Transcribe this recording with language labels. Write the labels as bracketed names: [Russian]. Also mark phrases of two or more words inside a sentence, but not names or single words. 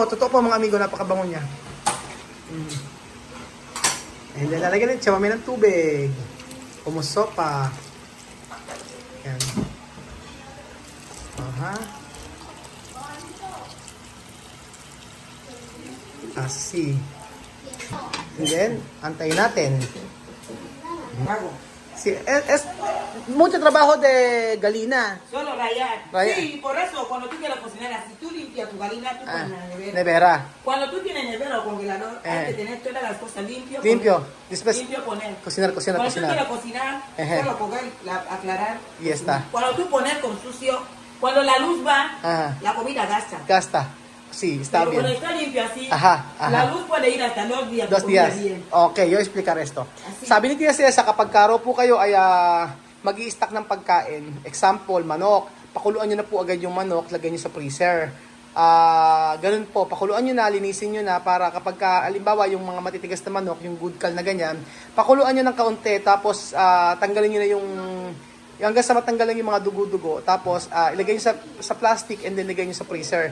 [Filipino] Totoo po mga amigo, napakabango niya. [English] And then [Filipino] lalagyan natin siya ng tubig. Umusopa. Yan. [Spanish] Aha. Asi. [English] And then, [Filipino] antayin natin. [Spanish] Hago. Es mucho trabajo de galina. Solo rayar. Rayar. Sí, por eso, cuando tú quieras cocinar así, tú limpias tu galina, tú pones en la nevera. Nevera. Cuando tú tienes nevera o congelador, hay que tener todas las cosas limpias. Limpio. Poner. Después, Limpio poner. cocinar. Cuando tú quieras cocinar, Ejé. solo coger, aclarar. Y está. Cuando tú pones con sucio, cuando la luz va, Ajá. la comida gasta. Gasta. Sí, está Pero cuando bien. está limpio así, Ajá, ajá. la luz puede ir hasta 2 días. 2 comida días. bien. Okay, yo explicar esto. Así. [Filipino] Sabi ni Tia Cesa, kapag karo po kayo ay mag-i-stack ng pagkain, example, manok, pakuluan nyo na po agad yung manok, lagay nyo sa freezer. Ganun po, pakuluan nyo na, linisin nyo na para kapag alimbawa yung mga matitigas na manok, yung good cal na ganyan, pakuluan nyo ng kaunti, tapos tanggalin nyo na yung hanggang sa matanggal lang yung mga dugo-dugo, tapos ilagay nyo sa plastic [English] and then [Filipino] ilagay nyo sa freezer.